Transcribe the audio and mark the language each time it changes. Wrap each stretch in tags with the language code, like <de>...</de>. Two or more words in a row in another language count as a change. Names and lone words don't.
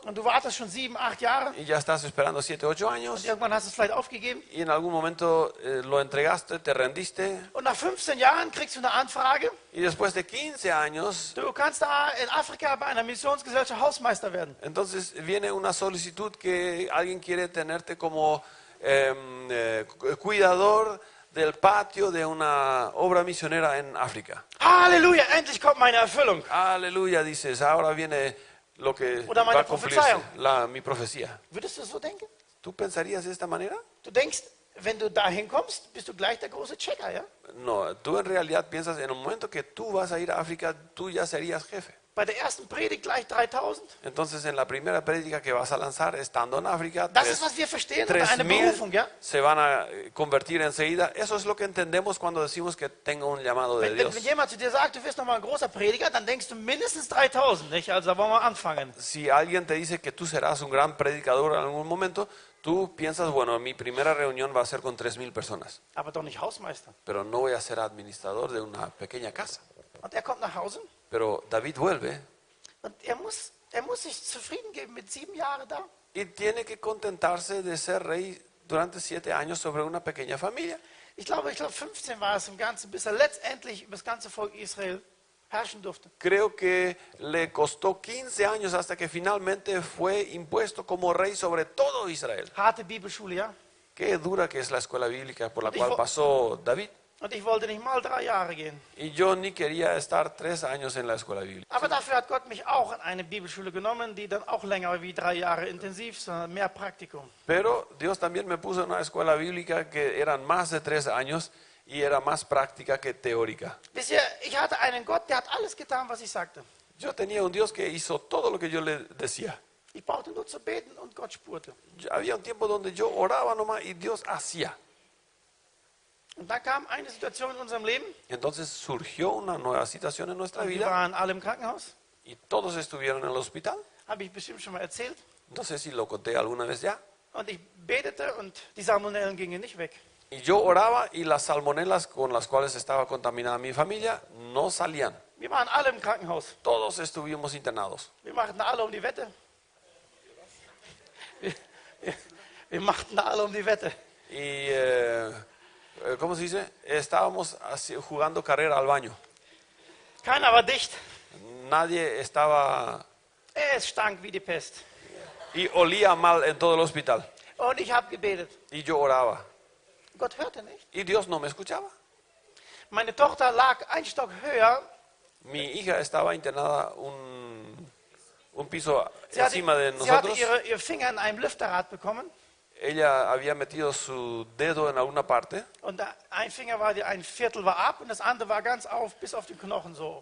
<de>Und du wartest schon 7, 8 Jahre</de> <es>Y ya estás esperando 7, 8</es> <de>und</de> <es>años.</es> <de>irgendwann hast du es vielleicht aufgegeben.</de> <es>Y en algún momento lo entregaste, te rendiste.</es> <de>Und nach 15 Jahren kriegst du eine Anfrage,</de> <es>Y después de 15 años,</es> <de>du kannst da in Afrika bei einer Missionsgesellschaft Hausmeister werden.</de> <es>entonces viene una solicitud que alguien quiere tenerte como cuidador del patio de una obra misionera en África.</es> <de>Halleluja, endlich kommt meine Erfüllung.</de> <es>Aleluya, dices, ahora viene lo que</es> <de>Oder meine</de> <es>va a cumplirse,</es> <de>Prophezeiung.</de> <es>mi profecía.</es> <de>Würdest du so denken?</de> <es>¿Tú pensarías de esta manera?</es> <de>Du denkst, wenn du dahin kommst, bist du gleich der große Checker, ja?</de> <es>No, tú en realidad piensas en el momento que tú vas a ir a África, tú ya serías jefe.</es> <de>Bei der ersten Predigt gleich 3000.</de> <es>Entonces en la primera prédica que vas a lanzar, estando en África,</es> <de>Das ist, was wir verstehen unter einer</de> <es>3.000</es> <de>Berufung, ja?</de> <es>se van a convertir enseguida. Eso es lo que entendemos cuando decimos que tengo un llamado de</es> <de>Wenn</de> <es>Dios.</es> <de>jemand zu dir sagt, du wirst nochmal ein großer Prediger, dann denkst du mindestens 3000, nicht? Also da wollen wir anfangen.</de> <es>Si alguien te dice que tú serás un gran predicador en algún momento, tú piensas, bueno, mi primera reunión va a ser con 3.000 personas,</es> <de>Aber doch nicht Hausmeister.</de> <es>pero no voy a ser administrador de una pequeña casa.</es> <de>Und er kommt nach Hause</de> <es>Pero David vuelve</es> <de>und er muss sich zufrieden geben mit 7 Jahren da.</de> <es>y tiene que contentarse de ser rey durante 7 años sobre una pequeña familia.</es> <de>Ich glaube 15 war es im Ganzen, bis er letztendlich über das ganze Volk Israel herrschen durfte.</de> <es>Creo que le costó 15 años hasta que finalmente fue impuesto como rey sobre todo Israel.</es> <de>Harte Bibelschule, ja?</de> <es>Qué dura que es la escuela bíblica por la Dijo- cual pasó David.</es> <de>Und ich wollte nicht mal 3 Jahre gehen.</de> <es>Y yo ni quería estar 3 años en la escuela bíblica.</es> <de>Aber dafür hat Gott mich auch in eine Bibelschule genommen, die dann auch länger war wie 3 Jahre intensiv, sondern mehr Praktikum.</de> <es>Pero Dios también me puso en una escuela bíblica que eran más de 3 años y era más práctica que teórica.</es> <de>Wisst ihr, ich hatte einen Gott, der hat alles getan, was ich sagte.</de> <es>Yo tenía un Dios que hizo todo lo que yo le decía.</es> <de>Ich brauchte nur zu beten und Gott spurte.</de> <es>Había un tiempo donde yo oraba nomás y Dios hacía.</es> <de>Und dann kam eine Situation in unserem Leben,</de> <es>Entonces surgió una nueva situación en nuestra</es> <de>und wir</de> <es>vida</es> <de>waren alle im Krankenhaus,</de> <es>y todos estuvieron en el hospital.</es> <de>habe ich bestimmt schon mal erzählt.</de> <es>No sé si lo conté alguna vez ya.</es> <de>Und ich betete und die Salmonellen gingen nicht weg.</de> <es>Y yo oraba y las salmonelas con las cuales estaba contaminada mi familia no salían.</es> <de>Wir waren alle im Krankenhaus.</de> <es>Todos estuvimos internados.</es> <de>Wir machten alle um die Wette. Wir machten alle um die Wette.</de> <es>Y, ¿cómo se dice? Estábamos jugando carrera al baño.</es> <de>Keiner war dicht.</de> <es>Nadie estaba</es> <de>Es stank wie die Pest.</de> <es>y olía mal en todo el hospital.</es> <de>Und ich habe gebetet.</de> <es>Y yo oraba.</es> <de>Gott hörte nicht.</de> <es>Y Dios no me escuchaba.</es> <de>Meine Tochter lag ein Stock höher.</de> <es>Mi hija estaba internada un piso</es> <de>Sie hatte,</de> <es>encima de</es> <de>sie hatte</de> <es>nosotros.</es> <de>ihr Finger in einem Lüfterrad bekommen.</de> <es>Ella había metido su dedo en alguna parte</es> <de>Und ein Finger war, ein Viertel war ab und das andere war ganz auf, bis auf den Knochen so.</de>